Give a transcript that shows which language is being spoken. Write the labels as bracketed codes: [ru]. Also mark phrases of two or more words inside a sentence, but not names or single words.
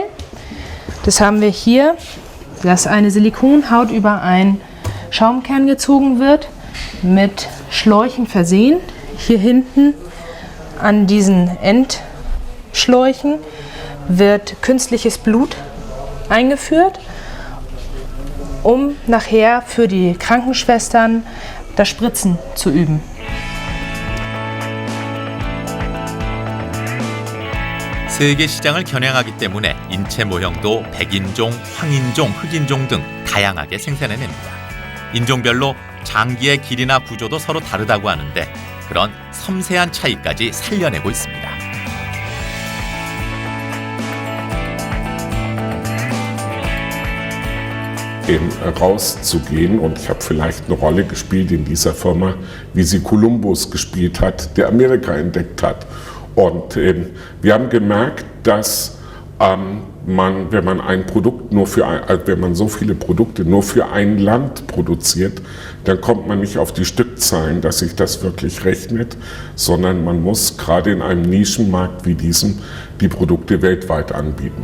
[de] Das haben wir hier, dass eine Silikonhaut über einen Schaumkern gezogen wird, mit Schläuchen versehen. Hier hinten an diesen Endschläuchen wird künstliches Blut eingeführt, um nachher für die Krankenschwestern das Spritzen zu üben. [ko] 세계 시장을 겨냥하기 때문에 인체 모형도 백인종, 황인종, 흑인종 등 다양하게 생산해냅니다. 인종별로 장기의 길이나 구조도 서로 다르다고 하는데 그런 섬세한 차이까지 살려내고 있습니다. [de] rauszugehen und ich habe vielleicht eine Rolle gespielt in dieser Firma, wie sie Kolumbus gespielt hat, der Amerika entdeckt hat. Und wir haben gemerkt, dass wenn man ein Produkt wenn man so viele Produkte nur für ein Land produziert, dann kommt man nicht auf die Stückzahlen, dass sich das wirklich rechnet, sondern man muss gerade in einem Nischenmarkt wie diesem die Produkte weltweit anbieten.